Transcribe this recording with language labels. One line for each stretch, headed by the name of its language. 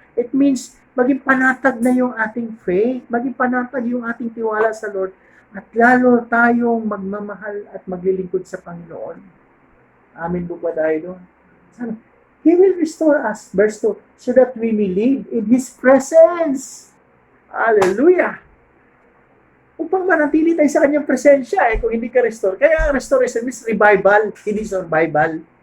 English: It means,
Filipino: maging panatag na yung ating faith, maging panatag yung ating tiwala sa Lord, at lalo tayong magmamahal at maglilingkod sa Panginoon. Amin po ba tayo doon?
English: He will restore us, verse 2, so that we may live in His presence. Hallelujah!
Filipino: Upang manatili tayo sa kanyang presensya kung hindi ka restore. Kaya ang restoration means revival, hindi survival.